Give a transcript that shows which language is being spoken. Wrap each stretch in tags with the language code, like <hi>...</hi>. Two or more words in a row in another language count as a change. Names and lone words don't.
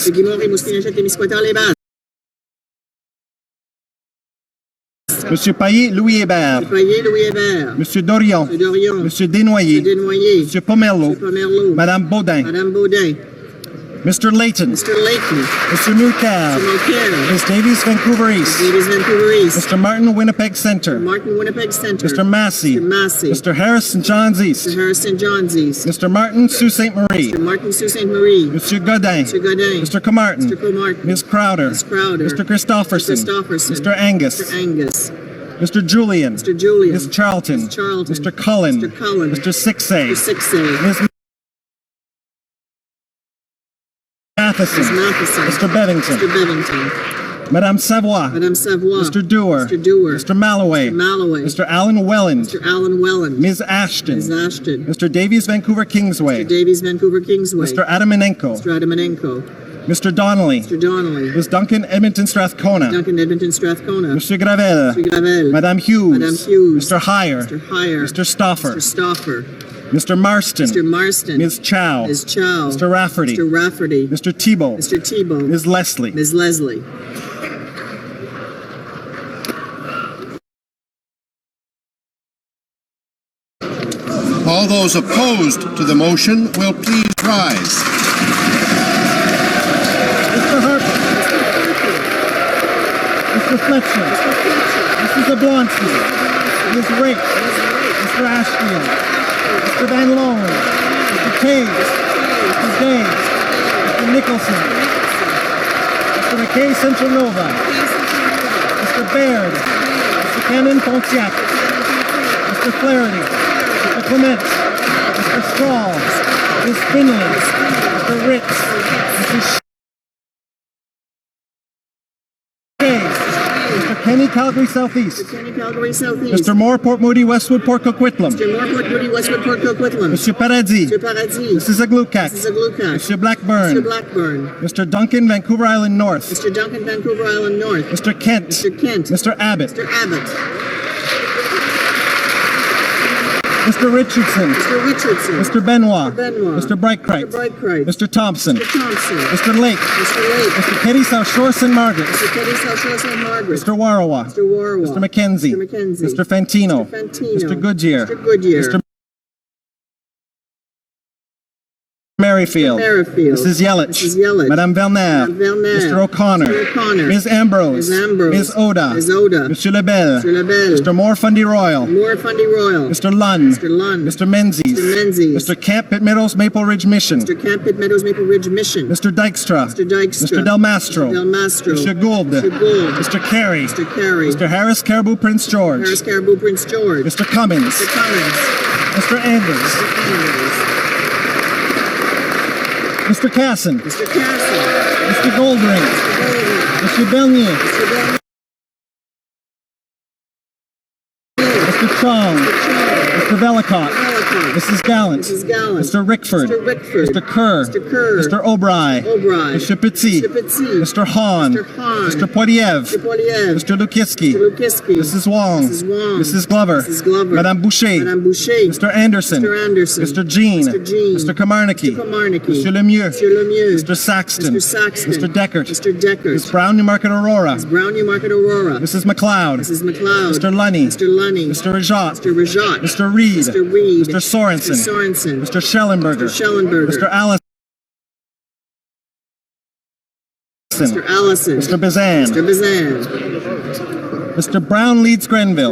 <fr>Monsieur Guimont, Rimouski, Négette, Témiscouata, les Basques. Monsieur Paillé, Louis Hébert. Monsieur Paillé, Louis Hébert. Monsieur Dorion. Monsieur Dorion. Monsieur Desnoyers. Monsieur Desnoyers. Monsieur Pomerleau. Monsieur Pomerleau. Madame Baudin. Madame Baudin.</fr> <en>Mr. Layton. Mr. Layton.</en> <fr>Monsieur Mulcair.</fr> <en>Mr. Mulcair. Miss Davies, Vancouver East. Davies, Vancouver East. Mr. Martin, Winnipeg Center. Mr. Martin, Winnipeg Center. Mr. Massey. Mr. Massey. Mr. Harrison, Johns East. Mr. Harrison, Johns East. Mr. Martin, Sault Ste. Marie. Mr. Martin, Sault Ste. Marie. Monsieur Godin. Mr. Godin. Mr. Comartin. Mr. Comartin. Miss Crowder. Miss Crowder. Mr. Christopherson. Mr. Christopherson. Mr. Angus. Mr. Angus. Mr. Julian. Mr. Julian. Miss Charlton. Miss Charlton. Mr. Cullen. Mr. Cullen. Mr. Sixay. Mr. Sixay. Miss Matheson. Miss Matheson. Mr. Bevington. Mr. Bevington.</en> <fr>Madame Savoie. Madame Savoie.</fr> <en>Mr. Dewar. Mr. Dewar. Mr. Malloway. Mr. Malloway. Mr. Allen Welland. Mr. Allen Welland. Ms. Ashton. Ms. Ashton. Mr. Davies, Vancouver Kingsway. Mr. Davies, Vancouver Kingsway. Mr. Adamanenko. Mr. Adamanenko. Mr. Donnelly. Mr. Donnelly. Ms. Duncan, Edmonton Strathcona. Duncan, Edmonton Strathcona. Mr. Gravel. Mr. Gravel.</en> <fr>Madame Hughes. Madame Hughes.</fr> <en>Mr. Heyer. Mr. Heyer. Mr. Stoffer. Mr. Stoffer. Mr. Marston. Mr. Marston. Ms. Chow. Ms. Chow. Mr. Rafferty. Mr. Rafferty. Mr. Thibault. Mr. Thibault. Ms. Leslie. Ms. Leslie. All those opposed to the motion will please rise. Mr. Harper. Mr. Fletcher. Mrs. Oblonsky. Ms. Rake. Mr. Ashfield. Mr. Van Loan. Mr. Taves. Mr. Daves. Mr. Nicholson. Mr. McKay Central Nova. Mr. Baird. Mr. Cannon Pontiac. Mr. Flaherty. Mr. Clement. Mr. Straw. Ms. Finley. Mr. Ritz. Mrs. Mr. Kenny, Calgary Southeast. Mr. Kenny, Calgary Southeast. Mr. Moore, Port Moody, Westwood, Port Coquitlam. Mr. Moore, Port Moody, Westwood, Port Coquitlam. Mr. Paradis. Mr. Paradis. Mrs. Aglukak. Mrs. Aglukak. Mr. Blackburn. Mr. Blackburn. Mr. Duncan, Vancouver Island North. Mr. Duncan, Vancouver Island North. Mr. Kent. Mr. Kent. Mr. Abbott. Mr. Abbott. Mr. Richardson. Mr. Richardson. Mr. Benoit. Mr. Benoit. Mr. Brightcrite. Mr. Brightcrite. Mr. Thompson. Mr. Thompson. Mr. Lake. Mr. Lake. Mr. Petty, South Shore, St. Margaret. Mr. Petty, South Shore, St. Margaret. Mr. Warawa. Mr. Warawa. Mr. McKenzie. Mr. McKenzie. Mr. Fantino. Mr. Fantino. Mr. Goodyear. Mr. Goodyear. Mr. Merrifield. Merrifield. Mrs. Yelich. Mrs. Yelich.</en> <fr>Madame Verner. Madame Verner.</fr> <en>Mr. O'Connor. Mr. O'Connor. Ms. Ambrose. Ms. Ambrose. Ms. Oda. Ms. Oda.</en> <fr>Monsieur Lebel.</fr> <en>Mr. Lebel. Mr. Moore, Fundy Royal. Moore, Fundy Royal. Mr. Lunn. Mr. Lunn. Mr. Menzies. Mr. Menzies. Mr. Camp, Pitt Meadows, Maple Ridge Mission. Mr. Camp, Pitt Meadows, Maple Ridge Mission. Mr. Dykstra. Mr. Dykstra. Mr. Del Mastro. Mr. Del Mastro. Mr. Gould. Mr. Gould. Mr. Carey. Mr. Carey. Mr. Harris, Caribou, Prince George. Harris, Caribou, Prince George. Mr. Cummins. Mr. Cummins. Mr. Anders. Mr. Anders. Mr. Casson. Mr. Casson. Mr. Goldring. Mr. Bernier. Mr. Bernier. Mr. Chong. Mr. Velicott. Mrs. Gallant. Mrs. Gallant. Mr. Rickford. Mr. Rickford. Mr. Kerr. Mr. Kerr. Mr. O'Bry. O'Bry. Mr. Petit. Mr. Petit. Mr. Hahn. Mr. Hahn. Mr. Poiliev. Mr. Poiliev. Mr. Lukiski. Mr. Lukiski. Mrs. Wong. Mrs. Wong. Mrs. Glover. Mrs. Glover.</en> <fr>Madame Boucher. Madame Boucher.</fr> <en>Mr. Anderson. Mr. Anderson. Mr. Jean. Mr. Jean. Mr. Komarnicki. Mr. Komarnicki. Mr. Lemieux. Mr. Lemieux. Mr. Saxton. Mr. Saxton. Mr. Deckert. Mr. Deckert. Ms. Brown, Newmarket Aurora. Ms. Brown, Newmarket Aurora. Mrs. McLeod. Mrs. McLeod. Mr. Lunny. Mr. Lunny. Mr. Rajat. Mr. Rajat. Mr. Reed. Mr. Reed. Mr. Sorensen. Mr. Sorensen. Mr. Schellenberger. Mr. Schellenberger. Mr. Allison. Mr. Allison. Mr. Bazan. Mr. Bazan. Mr. Brown leads Grenville.</en>